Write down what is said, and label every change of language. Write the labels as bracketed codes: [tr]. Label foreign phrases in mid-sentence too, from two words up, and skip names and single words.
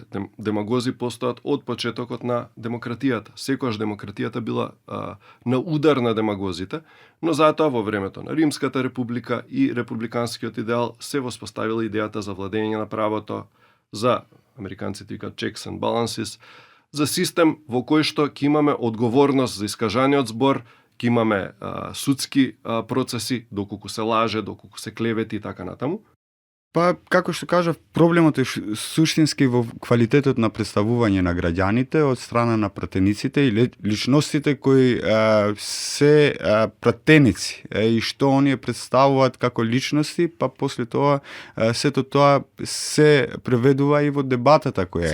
[mk] Демагози постојат од почетокот на демократијата. Секогаш демократијата била на удар на демагозите, но затоа во времето на Римската република и републиканскиот идеал се воспоставила идејата за владење на правото, за американците викаат [en] checks and balances, [mk] за систем во кој што ќе имаме одговорност за искажаниот збор, ќе имаме судски процеси, доколку се лаже, доколку се клевети и така натаму. Па, како што кажав, проблемот е суштински во квалитетот на представување на граѓаните од страна на пратениците и личностите кои се пратеници и што оние представуваат како личности, па после тоа сето тоа се преведува и во дебатата која